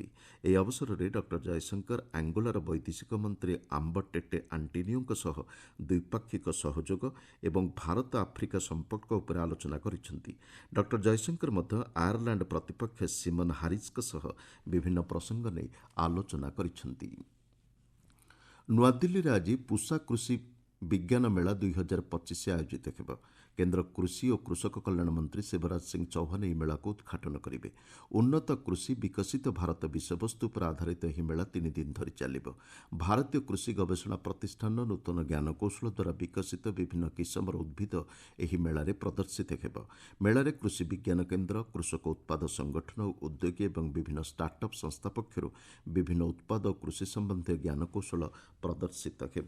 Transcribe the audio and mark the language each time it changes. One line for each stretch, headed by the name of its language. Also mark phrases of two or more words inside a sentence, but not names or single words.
Odia: ଏହି ଅବସରରେ ଡକ୍ଟର ଜୟଶଙ୍କର ଆଙ୍ଗୋଲାର ବୈଦେଶିକ ମନ୍ତ୍ରୀ ଆମ୍ବଟେଟେ ଆଣ୍ଟିନିଓଙ୍କ ସହ ଦ୍ୱିପାକ୍ଷିକ ସହଯୋଗ ଏବଂ ଭାରତ ଆଫ୍ରିକା ସମ୍ପର୍କ ଉପରେ ଆଲୋଚନା କରିଛନ୍ତି। ଡକ୍ଟର ଜୟଶଙ୍କର ମଧ୍ୟ ଆୟାରଲାଣ୍ଡ ପ୍ରତିପକ୍ଷ ସିମନ୍ ହାରିସ୍ଙ୍କ ସହ ବିଭିନ୍ନ ପ୍ରସଙ୍ଗ ନେଇ ଆଲୋଚନା କରିଛନ୍ତି। ନୂଆଦିଲ୍ଲୀରେ ଆଜି ପୁଷା କୃଷି ବିଜ୍ଞାନ ମେଳା 2025 ଆୟୋଜିତ ହେବ।
Hindi: केन्द्र कृषि और कृषक कल्याण मंत्री शिवराज सिंह चौहान
Odia: ଏହି ମେଳାକୁ ଉଦ୍ଘାଟନ କରିବେ। ଉନ୍ନତ କୃଷି ବିକଶିତ ଭାରତ ବିଷୟବସ୍ତୁ ଉପରେ ଆଧାରିତ ଏହି ମେଳା 3 ଦିନ ଧରି ଚାଲିବ। ଭାରତୀୟ କୃଷି ଗବେଷଣା ପ୍ରତିଷ୍ଠାନ ନୂତନ ଜ୍ଞାନକୌଶଳ ଦ୍ୱାରା ବିକଶିତ ବିଭିନ୍ନ କିସମର ଉଦ୍ଭିଦ ଏହି ମେଳାରେ ପ୍ରଦର୍ଶିତ ହେବ। ମେଳାରେ କୃଷି ବିଜ୍ଞାନ କେନ୍ଦ୍ର, କୃଷକ ଉତ୍ପାଦ ସଂଗଠନ, ଉଦ୍ୟୋଗୀ ଏବଂ ବିଭିନ୍ନ ଷ୍ଟାର୍ଟଅପ୍ ସଂସ୍ଥା ପକ୍ଷରୁ ବିଭିନ୍ନ ଉତ୍ପାଦ ଓ କୃଷି ସମ୍ବନ୍ଧୀୟ ଜ୍ଞାନକୌଶଳ ପ୍ରଦର୍ଶିତ ହେବ।